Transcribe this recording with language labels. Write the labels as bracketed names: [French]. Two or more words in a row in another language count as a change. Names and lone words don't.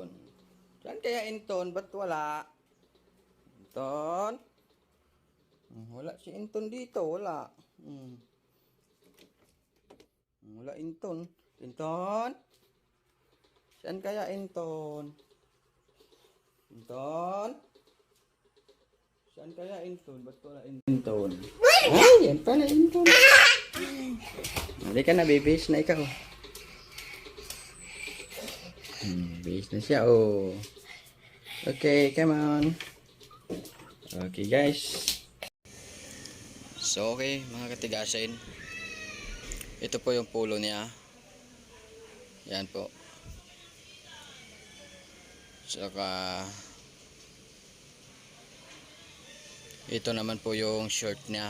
[Filipino] Saan kaya Inton? Ba't wala? Inton? Wala si Inton dito. Wala. Wala Inton. Inton? Saan kaya Inton? Inton? Saan kaya Inton? Ba't wala Inton? Ay, yan pala Inton. Halika na, bibis na ikaw. Bibis na siya, oh. [English] Okay, come on. Okay, guys. [Filipino] So, okay, mga katigasin. Ito po yung pulo niya. Yan po. Saka, ito naman po yung short niya.